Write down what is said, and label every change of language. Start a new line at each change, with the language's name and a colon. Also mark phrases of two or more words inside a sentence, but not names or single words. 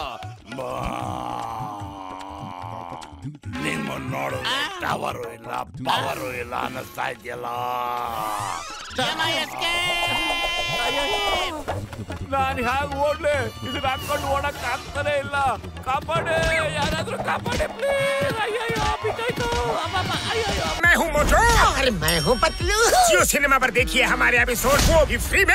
Kannada: ನಿಮ್ಮ ನೋಡಿದ್ರೆ ಟವರು ಇಲ್ಲ ಪವರು ಇಲ್ಲ ಅನ್ನಿಸ್ತಾ ಇದೆಯಲ್ಲ. ನಾನು ಹೇಗೆ ಓಡ್ಲಿ? ಇದನ್ನ ಹಾಕೊಂಡು ಓಡಕ್ ಆಗ್ತಾನೆ ಇಲ್ಲ. ಕಾಪಾಡಿ, ಯಾರಾದ್ರೂ ಕಾಪಾಡಿ ಪ್ಲೀಸ್. ಅಯ್ಯೋ ಬಿದ್ದಾಯ್ತು.
Hindi: मैं हूँ मोटू और मैं हूँ पतलू। जियो सिनेमा पर देखिए हमारे एपिसोड वो भी फ्री में।